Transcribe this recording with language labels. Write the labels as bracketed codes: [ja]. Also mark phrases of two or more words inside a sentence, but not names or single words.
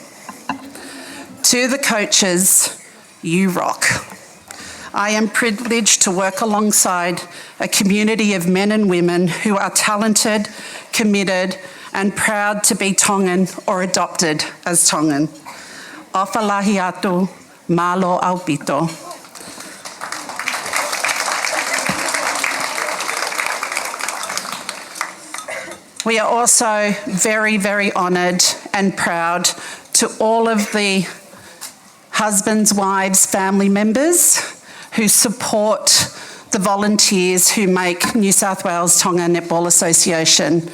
[en] To the coaches, you rock. I am privileged to work alongside a community of men and women who are talented, committed, and proud to be Tongan or adopted as Tongan. [to] Ofalahi atu, malo aupito. [en] We are also very, very honoured and proud to all of the husbands, wives, family members who support the volunteers who make New South Wales Tonga Netball Association.